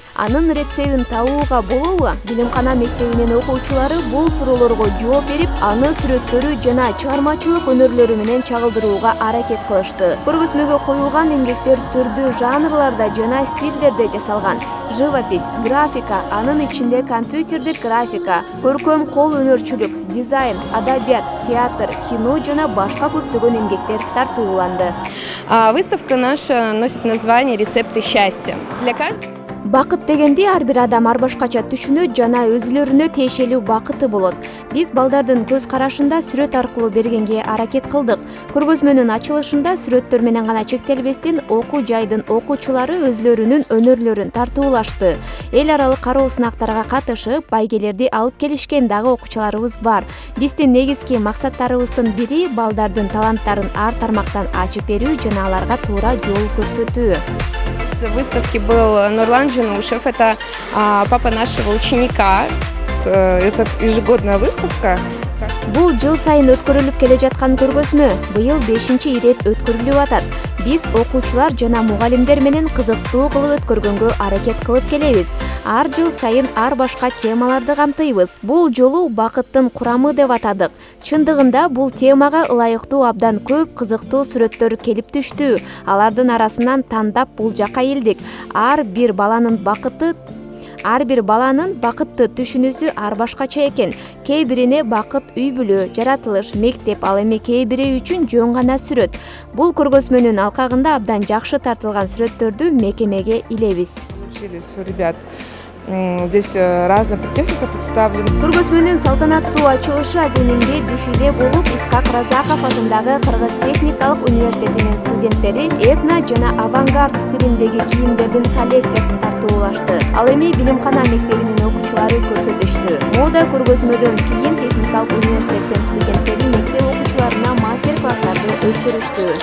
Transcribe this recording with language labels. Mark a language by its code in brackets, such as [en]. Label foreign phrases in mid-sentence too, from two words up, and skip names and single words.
[ky] Анын рецебин табууга болобу? Билимкана мектебинин окуучулары бул суроолорго жооп берип, аны сүрөттөрү жана чыгармачылык өнөрлөрү менен чагылдырууга аракет кылышты. Көргөзмөгө коюлган эмгектер түрдүү жанрларда жана стилдерде жасалган. Живопись, графика, анын ичинде компьютердик графика, көркөм кол өнөрчүлүк, дизайн, адабият, театр, кино жана башка көптөгөн эмгектер тартууланды. [ru] Выставка наша носит название «Рецепты счастья». Для каждого... [ky] Бакыт дегенде ар бир адам ар башкача түшүнөт жана өзүлөрүнө тиешелүү бакыты болот. Биз балдардын көз карашында сүрөт аркылуу бергенге аракет кылдык. Көргөзмөнүн ачылышында сүрөттөр менен гана чектелбестен окуу жайдын окуучулары өзлөрүнүн өнөрлөрүн тартуулашты. Эл аралык кароо сынактарга катышып, байгелерди алып келишкен дагы окуучуларыбыз бар. Биздин негизги максаттарыбыздын бири балдардын таланттарын ар тармактан ачып берүү жана аларга туура жол көрсөтүү. [ru] В выставке был Нурлан Джунушев, это папа нашего ученика. Это ежегодная выставка. [ky] Бул жыл сайын өткөрүлүп келе жаткан көргөзмө быйыл 5-чи ирет өткөрүлүп атат. Биз окуучулар жана мугалимдер менен кызыктуу кылып өткөргөнгө аракет кылып келебиз. Ар жыл сайын ар башка темаларды камтыйбыз. Бул жолу бакыттын курамы деп атадык. Чындыгында бул темага ылайыктуу абдан көп кызыктуу сүрөттөр келип түштү. Алардын арасынан тандап бул жака келдик. Ар бир баланын бакытты түшүнүүсү ар башкача экен. Кээ бирине бакыт үй бүлө, жаратылыш, мектеп, ал эми кээ бири үчүн жөн гана сүрөт. Бул көргөзмөнүн алкагында абдан жакшы тартылган сүрөттөрдү мекемеге илебиз. [ru] Здесь разная техника представлена. [ky] Көргөзмөнүн салтанаттуу ачылышы Аземинде дефиле болуп, Исхак Разаков атындагы Кыргыз техникалык университетинин студенттери этно жана авангард стилиндеги кийимдердин коллекциясын тартуулашты. Ал эми Билимкана мектебинин окуучулары көрсөтүштү. Мода көргөзмөдөн кийин техникалык университеттин студенттери мектеп окуучуларына мастер-класстарды өткөрүштү.